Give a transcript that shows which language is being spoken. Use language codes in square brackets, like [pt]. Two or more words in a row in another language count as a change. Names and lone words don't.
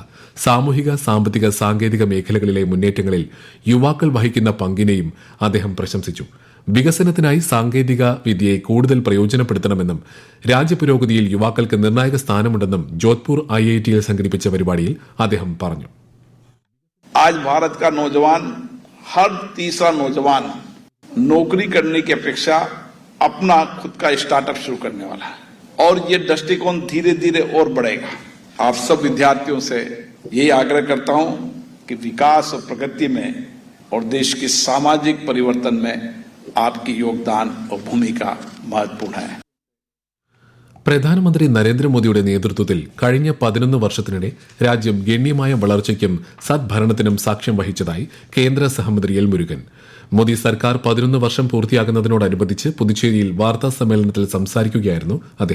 [ml] സാമൂഹിക, സാമ്പത്തിക, സാങ്കേതിക മേഖലകളിലെ മുന്നേറ്റങ്ങളിൽ യുവാക്കൾ വഹിക്കുന്ന പങ്കിനെയും അദ്ദേഹം പ്രശംസിച്ചു. വികസനത്തിനായി സാങ്കേതിക വിദ്യയെ കൂടുതൽ പ്രയോജനപ്പെടുത്തണമെന്നും രാജ്യപുരോഗതിയിൽ യുവാക്കൾക്ക് നിർണായക സ്ഥാനമുണ്ടെന്നും ജോധ്പൂർ IITയിൽ സംഘടിപ്പിച്ച പരിപാടിയിൽ അദ്ദേഹം പറഞ്ഞു. [hi] आज भारत का नौजवान, हर तीसरा नौजवान नौकरी करने की अपेक्षा अपना खुद का स्टार्टअप शुरू करने वाला है और ये दृष्टिकोण धीरे धीरे और बढ़ेगा. आप सब विद्यार्थियों से यही आग्रह करता हूं कि विकास और प्रगति में और देश के सामाजिक परिवर्तन में आपकी योगदान और भूमिका महत्वपूर्ण है. [ml] പ്രധാനമന്ത്രി നരേന്ദ്രമോദിയുടെ നേതൃത്വത്തിൽ കഴിഞ്ഞ 11 വർഷത്തിനിടെ രാജ്യം ഗണ്യമായ വളർച്ചയ്ക്കും സദ്ഭരണത്തിനും സാക്ഷ്യം വഹിച്ചതായി കേന്ദ്ര സഹമന്ത്രി എൽ മുരുകൻ. മോദി സർക്കാർ 11 വർഷം പൂർത്തിയാകുന്നതിനോടനുബന്ധിച്ച് പുതുച്ചേരിയിൽ വാർത്താ സമ്മേളനത്തിൽ സംസാരിക്കുകയായിരുന്നു അദ്ദേഹം.